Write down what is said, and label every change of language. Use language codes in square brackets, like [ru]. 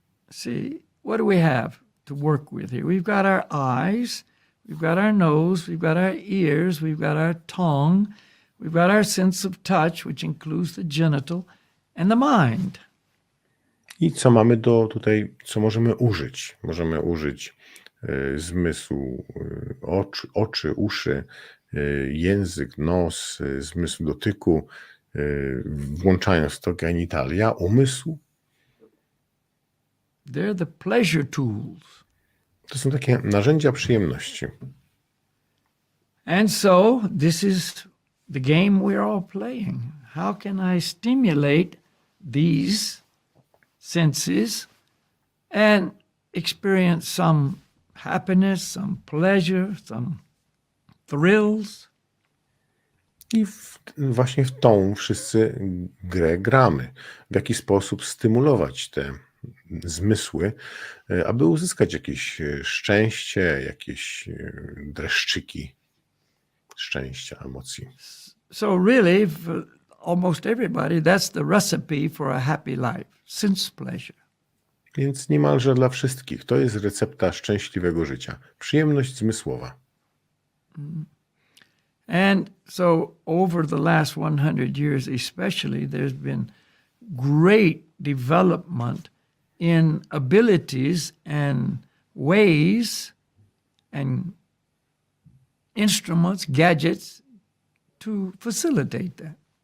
[en] see, what do we have to work with here? We've got our eyes, we've got our nose, we've got our ears, we've got our tongue, we've got our sense of touch, which includes the genital, and the mind. [pl] I co mamy tutaj, co możemy użyć? Możemy użyć zmysłu oczy, uszy, język, nos, zmysł dotyku, włączając to genitalia, umysł. [en] They're the pleasure tools. [pl] To są takie narzędzia przyjemności. [en] And so this is the game we're all playing. How can I stimulate these senses and experience some happiness, some pleasure, some thrills? [pl] I właśnie w tą wszyscy grę gramy. W jaki sposób stymulować te zmysły, aby uzyskać jakieś szczęście, jakieś dreszczyki szczęścia, emocji. [en] So really, for almost everybody, that's the recipe for a happy life, sense pleasure. [pl] Więc niemalże dla wszystkich to jest recepta szczęśliwego życia. Przyjemność zmysłowa. [en] And so over the last 100 years especially, there's been great development in abilities and ways and instruments, gadgets to facilitate that.